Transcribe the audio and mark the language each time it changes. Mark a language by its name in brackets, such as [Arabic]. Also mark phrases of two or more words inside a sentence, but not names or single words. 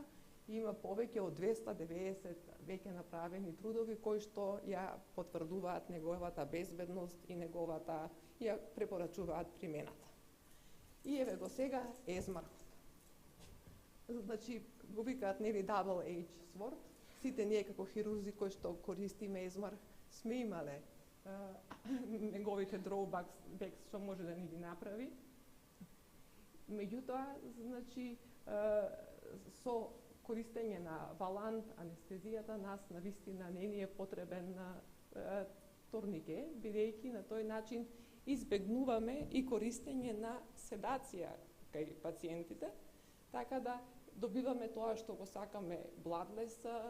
[Macedonian] Има повеќе од 290 веќе направени трудови кои што ја потврдуваат неговата безбедност и неговата ја препорачуваат примената. И еве го сега езмаркот. Значи, го викаат, нели, [English] double edge sword. [Macedonian] Сите ние како хирурзи кои што користиме езмарк сме имале неговите drawbacks што може да ни ги направи. Меѓутоа, значи, со користење на валант анестезијата нас навистина не ни е потребен турнике, бидејќи на тој начин избегнуваме и користење на седација кај пациентите, така да добиваме тоа што го сакаме, bloodless